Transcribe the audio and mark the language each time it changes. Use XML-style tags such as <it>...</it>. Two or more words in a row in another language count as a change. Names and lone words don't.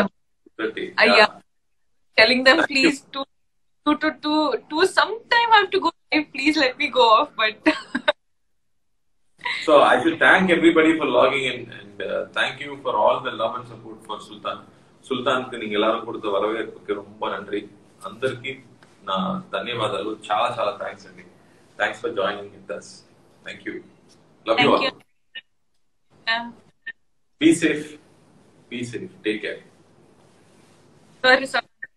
<en>30. Yeah. Telling them please to sometime I have to go live. Please let me go off. But So I should thank everybody for logging in, and thank you for all the love and support for Sultan.</en> <ta>Sultanకి నీకు எல்லாரும் கொடுத்த வரவேற்புக்கு ரொம்ப நன்றி.</ta> <te>అందరికీ నా ధన్యవాదాలు. చాలా చాలా థ్యాంక్స్ అండి.</te> <en>Thanks for joining with us. Thank you. Love you all. Yeah. Be safe. Be safe. Take care. Sorry, sir.</en>